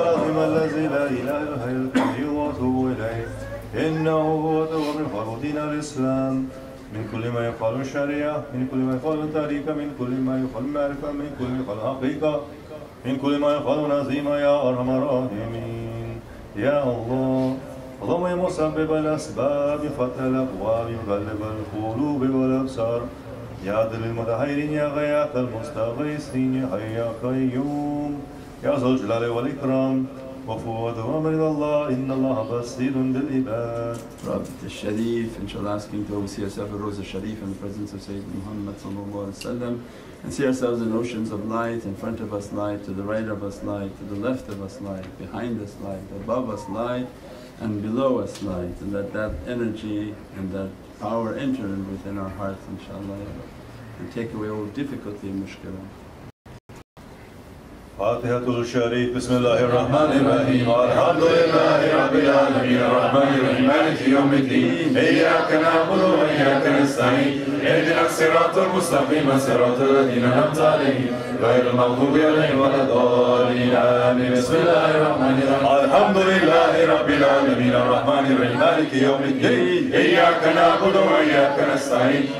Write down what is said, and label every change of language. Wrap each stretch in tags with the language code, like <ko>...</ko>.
<ar>العظيم الذي لا إله إلا هو القيوم وأتوب إليه إنه هو التواب الرحيم دين الإسلام من كل ما يقال الشريعة من كل ما يقال التاريخ من كل ما يقال المعرفة من كل ما يقال الحقيقة من كل ما يقال نظيما يا أرحم الراحمين يا الله اللهم يا مسبب الأسباب فتح الأبواب مقلب القلوب والأبصار يا عدل المتحيرين يا غياث المستغيثين يا حي يا قيوم يا ذا الجلال والإكرام وفوض أمر إلى الله إن الله بصير بالعباد.</ar> <en>Prophet al-Sharif, inshaAllah, asking to oversee ourselves with Rosa Sharif in the presence of Sayyidina Muhammad sallallahu alaihi wasallam, and see ourselves in oceans of light, in front of us light, to the right of us light, to the left of us light, behind us light, above us light, and below us light, and let that energy and that power enter within our hearts, inshaAllah, and take away all difficulty and mushkilah.</en> <ar>فاتحة الشريف بسم الله الرحمن الرحيم الحمد لله رب العالمين الرحمن الرحيم مالك يوم الدين إياك نعبد وإياك نستعين اهدنا الصراط المستقيم صراط الذين أنعمت عليهم غير المغضوب عليهم ولا الضالين آمين بسم الله الرحمن الرحيم الحمد لله رب العالمين الرحمن الرحيم مالك يوم الدين إياك نعبد وإياك نستعين</ar>